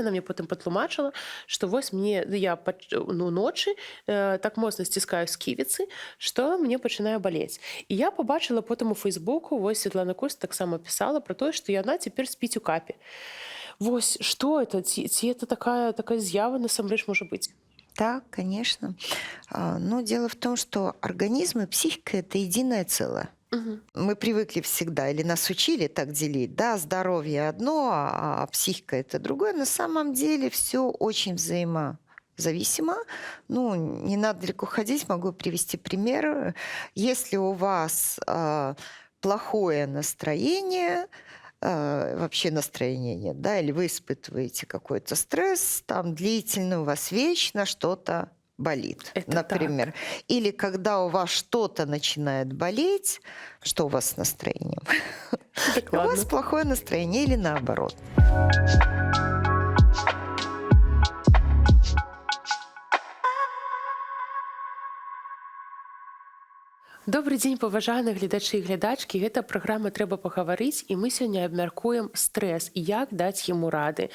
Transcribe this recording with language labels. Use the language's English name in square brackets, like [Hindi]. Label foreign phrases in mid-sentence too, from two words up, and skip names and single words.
[Belarusian] Яна мне потым патлумачыла, што вось мне я ночы так моцна сціскаю сківіцы, што мне пачынае балець. І я пабачыла потым у фэйсбуку, вось Светлана Куст таксама пісала пра тое, што яна цяпер спіць у капе. Вось што это? Ці это такая з'ява насамрэч можа быць? [Russian] Да, конечно. Но дело в том, что организм и психика – это единое целое. Мгм. Мы привыкли всегда, или нас учили так делить, да, здоровье одно, а психика это другое. На самом деле все очень взаимозависимо. Ну, не надо далеко ходить, могу привести пример. Если у вас плохое настроение, вообще настроения нет, да, или вы испытываете какой-то стресс, там длительно у вас вечно что-то болит, Это например. так. Или когда у вас что-то начинает болеть, что у вас с настроением? У вас [Belarusian] Дакладна. [Russian] плохое настроение или наоборот. [Belarusian] Добры дзень, паважаныя гледачы і глядачкі. Гэта праграма трэба пагаварыць, і мы сёння абмяркуем стрэс і як даць яму рады.